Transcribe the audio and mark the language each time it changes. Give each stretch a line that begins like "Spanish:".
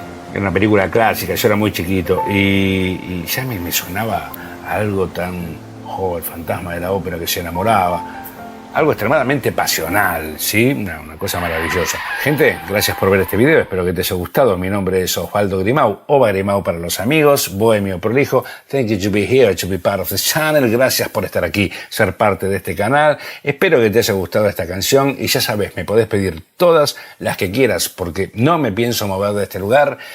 Spanish: Era una película clásica, yo era muy chiquito, y ya me sonaba algo tan, el Fantasma de la Ópera que se enamoraba. Algo extremadamente pasional, ¿sí? Una cosa maravillosa. Gente, gracias por ver este video, espero que te haya gustado. Mi nombre es Osvaldo Grimau, Ova Grimau para los amigos, Bohemio Prolijo.
English: Thank you to be here, to be part of this channel.
Spanish: Gracias por estar aquí, ser parte de este canal. Espero que te haya gustado esta canción, y ya sabes, me podés pedir todas las que quieras, porque no me pienso mover de este lugar.